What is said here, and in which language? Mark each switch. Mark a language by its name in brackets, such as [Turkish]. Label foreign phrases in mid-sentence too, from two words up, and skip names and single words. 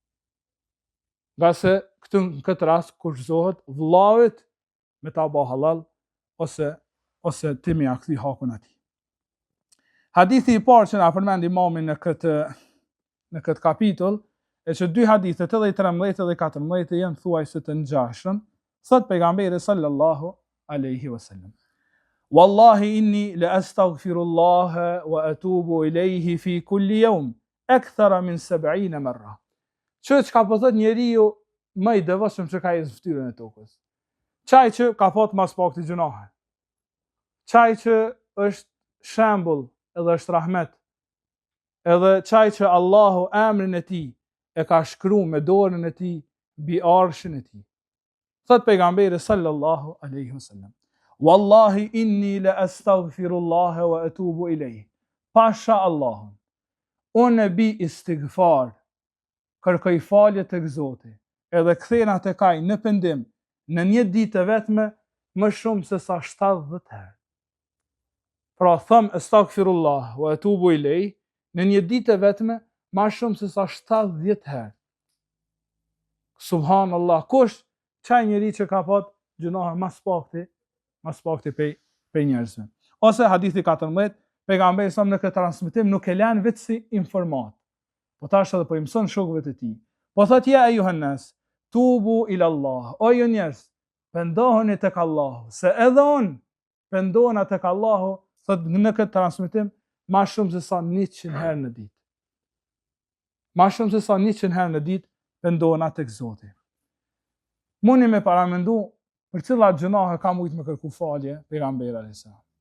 [Albanian] Nga se në këtë rast kushtohet vëllaut me ta bë halal ose ti me ja kthy hakun atij. Hadithi i parë që na përmend Imami në këtë kapitull, e që 2 hadithet, edhe i 13 edhe i 14, janë thuajse të ngjashëm, thot pejgamberi [Arabic] صلى الله عليه وسلم: والله إني لأستغفر الله وأتوب إليه في كل يوم أكثر من 70 مرة. [Albanian] Çka po thot njeriu më i devotshëm që ka në fytyrën e tokës. Çaj që ka fat mas pak të gjunahe. Çaj që është shembull edhe është rahmet. Edhe çaj që Allahu emrin e tij e ka shkruar me dorën e tij mbi arshin e tij. Thot pejgamberi [Arabic] صلى الله عليه وسلم والله إني لأستغفر الله وأتوب إليه. [Albanian] Pasha Allahun, unë bi istighfar, kërkoj falje tek Zoti, edhe kthena tek ai në pendim në një ditë vetme më shumë se sa 70 herë. Pra them [Arabic] أستغفر الله وأتوب إليه [Albanian] në një ditë vetme më shumë se sa 70 herë. Subhanallah, kush çaj njeri që ka pat gjunahe mas pakti pej njerëzve. Ose hadithi 14, pejgamberi sa në këtë transmetim nuk e lën vetë si informat, po tash edhe po i mëson shokëve të tij. Po thot [Arabic] يا أيها الناس توبوا إلى الله. [Albanian] O ju njerëz, pendoheni tek Allahu, se edhe unë pendohena tek Allahu, thot në këtë transmetim, ma shumë se sa 100 herë në ditë. Ma shumë se sa 100 herë në ditë pendohena tek Zoti. Mundi me paramendu për cilat gjunahe ka mujt me kërku falje pejgamberi [Arabic] عليه السلام.